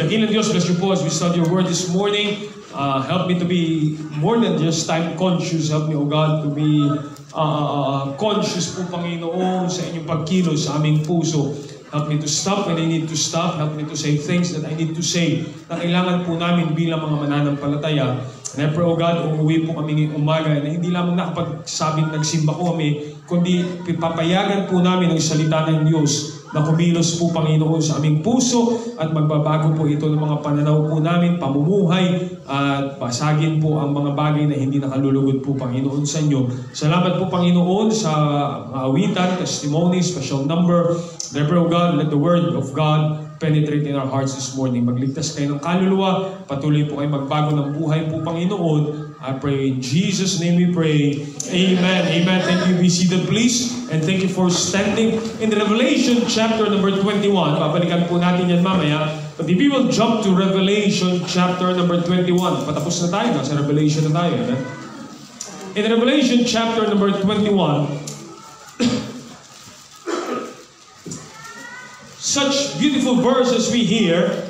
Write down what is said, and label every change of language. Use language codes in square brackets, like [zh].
[en] Dakilang Diyos, bless you po as we study your word this morning. Help me to be more than just time conscious. Help me, O God, to be conscious [tl] po, Panginoon, sa inyong pagkilos sa aming puso. [en] Help me to stop when I need to stop. Help me to say things that I need to say [tl] na kailangan po namin bilang mga mananampalataya. [en] And I pray, O God, [tl] umuwi po kami ngayong umaga na hindi lamang nakapagsabing nagsimba ko kami, kundi papayagan po namin ang salita ng Diyos na kumilos po, Panginoon, sa aming puso at magbabago po ito ng mga pananaw po namin, pamumuhay, at pasagin po ang mga bagay na hindi nakalulugod po, Panginoon, sa inyo. Salamat po, Panginoon, sa awitan, testimony, special number. [en] I pray, O God, let the word of God penetrate in our hearts this morning. [tl] Magligtas kayo ng kaluluwa, patuloy po kayo magbago ng buhay po, Panginoon. [en] I pray in Jesus' name we pray. Amen. Amen. Thank you. Be seated, please. And thank you for standing. In Revelation chapter number 21, [tl] babalikan po natin yan mamaya. [en] But if we will jump to Revelation chapter number 21, [tl] patapos na tayo. Nasa Revelation na tayo. [en] Amen? In Revelation chapter number 21, such beautiful verses we hear.